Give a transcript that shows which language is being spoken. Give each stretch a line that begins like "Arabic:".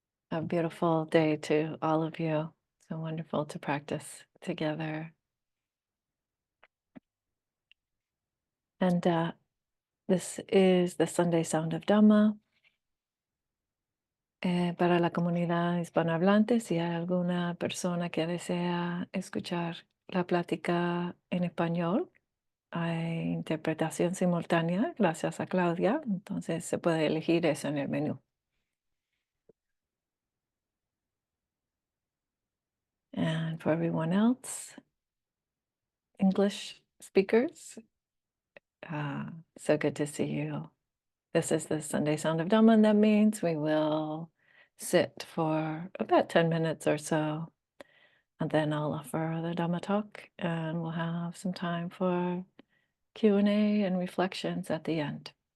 English: A beautiful day to all of you. So wonderful to practice together. And this is the Sunday Sound of Dhamma.
Spanish: Para la comunidad hispanohablante, si hay alguna persona que desea escuchar la plática en español, hay interpretación simultánea, gracias a Claudia. Entonces se puede elegir eso en el menú.
English: And for everyone else, English speakers, so good to see you. This is the Sunday Sound of Dhamma, and that means we will sit for about 10 minutes or so, and then I'll offer the Dhamma talk, and we'll have some time for Q&A and reflections at the end.